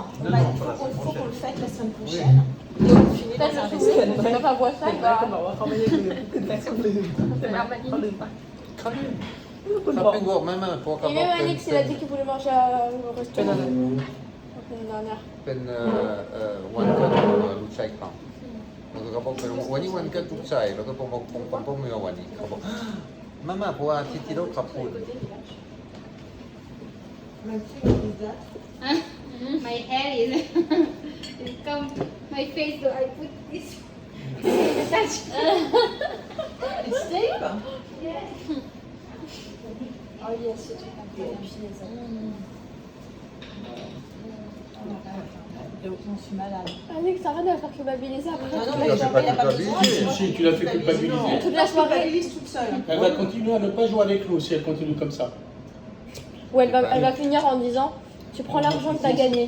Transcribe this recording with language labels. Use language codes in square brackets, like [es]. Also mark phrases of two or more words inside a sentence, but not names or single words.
[fr] Non, il pas la semaine faut qu'on prochaine. le fasse la semaine prochaine. Et on finit Peut-être dans un je restaurant. trouve que pas voir ça, bah. [tl] Sabi ko, mama, po ka [fr] Et même Alix, il a dit qu'il voulait manger au restaurant. La semaine dernière. [th] เป็นวันเกิดลูกชายเขาแล้วก็เขาบอกเป็นวันนี้วันเกิดลูกชายแล้วก็ผมบอกผมไม่เอาวันนี้เขาบอกมาเพราะว่าที่เราขับพูด [en] My hair is come my face, so I put this. Touch. It's safe. Oh yes, [fr] c'est tout. Et puis les autres. Je suis malade. Alix, ça n'a rien à faire culpabiliser après. Non, toute mais la je soirée. sais pas culpabiliser. Si, tu l'as fait culpabiliser. Toute la soirée. culpabilise toute seule. Elle va continuer à ne pas jouer avec nous si elle continue comme ça. Ou elle va finir en disant tu prends l'argent que t'as gagné.